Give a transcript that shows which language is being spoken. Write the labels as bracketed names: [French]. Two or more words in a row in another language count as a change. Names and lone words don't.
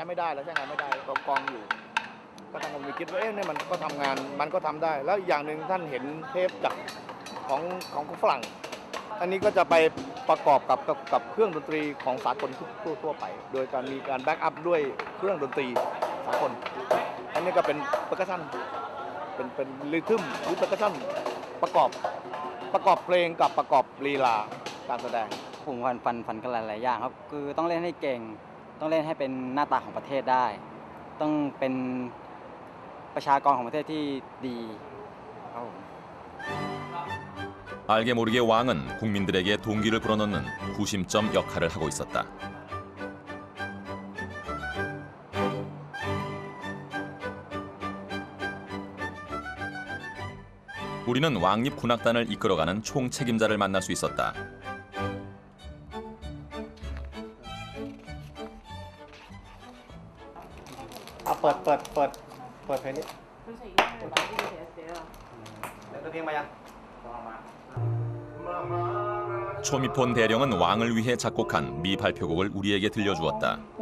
[Thai] ไม่ได้แล้วใช้งานไม่ได้กองอยู่ก็ทางผมคิดว่าเนี่ยมันก็ทำงานมันก็ทำได้แล้วอย่างหนึ่งท่านเห็นเทปจากของฝรั่งอันนี้ก็จะไปประกอบกับเครื่องดนตรีของสากลทั่วไปโดยการมีการแบ็กอัพด้วยเครื่องดนตรีสากลอันนี้ก็เป็นเปอร์คัชชั่นเป็นริทึมหรือเปอร์คัชชั่นประกอบเพลงกับประกอบลีลาการแสดง ผมฝันกันหลายๆอย่างครับคือต้องเล่นให้เก่งต้องเล่นให้เป็นหน้าตาของประเทศได้ต้องเป็นประชากรของประเทศที่ดีครับผม [Korean] 알게 모르게 왕은 국민들에게 동기를 불어넣는 구심점 역할을 하고 있었다. 우리는 왕립 군악단을 이끌어가는 총책임자를 만날 수 있었다. [Thai] เปิดเพลงนี้เพลงมายัง [Korean] 초미폰 대령은 왕을 위해 작곡한 미 발표곡을 우리에게 들려주었다.